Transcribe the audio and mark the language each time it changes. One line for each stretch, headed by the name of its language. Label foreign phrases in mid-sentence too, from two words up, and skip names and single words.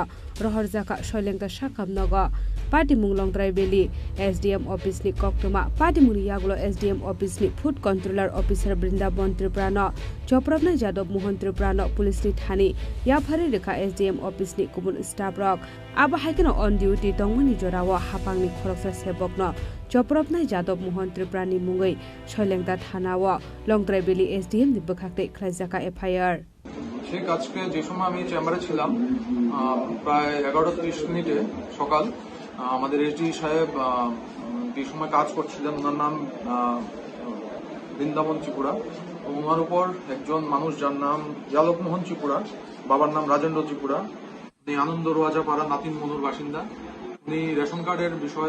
Kok Borok: रहर जाखा सैलेंता शाखाम नग पाटिमुं लंगट्राइ बेली एसडीएम ऑफिसनि कक्तमा पाटिमुंनि यागलो एसडीएम ऑफिसनि
English: food controller officer
Kok Borok: बृंदावन त्रिपुरा न चपरबनाय जादव मोहन त्रिपुरा न पुलिसनि थानी याफारि रेखा एसडीएम ऑफिसनि गुबुन स्टाफ रक आबा हाइकन
English: on duty
Kok Borok: दंमनि जराव हापांनि खरकसा सेबक न चपरबनाय जादव मोहन त्रिपुरानि मुगै सैलेंता थानाव लंगट्राइ बेली एसडीएम नि बखाखते खलाइजाका एफआईआर
Bangla: ঠিক আজকে যে সময় আমি চেম্বারে ছিলাম প্রায় 11:30 মিনিটে সকাল আমাদের এসডি সাহেব যে সময় কাজ করছিলেন ওনার নাম বৃন্দাবন ত্রিপুরা ওনার উপর একজন মানুষ যার নাম যাদব মোহন ত্রিপুরা বাবার নাম রাজেন্দ্র ত্রিপুরা উনি আনন্দ রোয়াজাপাড়া নাতিন মনুর বাসিন্দা উনি রেশন কার্ডের বিষয়ে